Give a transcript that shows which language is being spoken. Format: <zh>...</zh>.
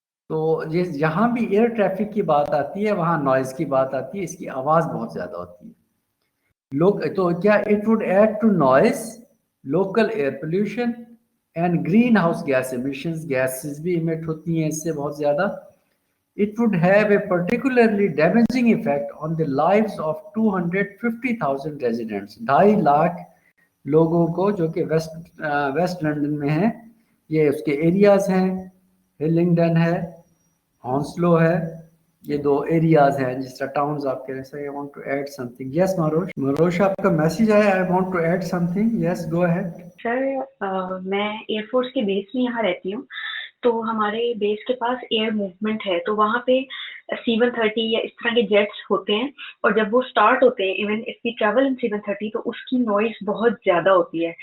<ur>تو جہاں بھی ایئر ٹریفک کی بات آتی ہے وہاں نوائز کی بات آتی ہے, اس کی آواز بہت زیادہ ہوتی ہے. تو کیا</ur> <en>it would add to noise, local air pollution and greenhouse gas emissions,</en> <ur>gases بھی ایمٹ ہوتی ہیں اس سے بہت زیادہ.</ur> <en>It would have a particularly damaging effect on the lives of 250,000 residents.</en> <ur>2.5 lakh لوگوں کو جو کہ ویسٹ لنڈن میں ہیں, یہ اس کے ایریاز ہیں, ہلنگڈن ہے, ہانسلو ہے, یہ 2 ایریاز ہیں جس طرح ٹاؤنز آپ کہہ رہے ہیں.</ur> <en>I want to add something. Yes, Marwish</en> <ur>آپ کا میسیج آیا,</ur> <en>I want to add something. Yes, go ahead.</en> <ur>سر میں ایئر فورس کے بیس میں یہاں رہتی ہوں, تو ہمارے بیس کے پاس ایئر موومنٹ ہے, تو وہاں پہ C-130 یا اس طرح کے جیٹس ہوتے ہیں, اور جب وہ اسٹارٹ ہوتے ہیں,</ur> <en>even if we travel in</en> <ur>C-130, تو اس کی نوائز بہت زیادہ ہوتی ہے.</ur>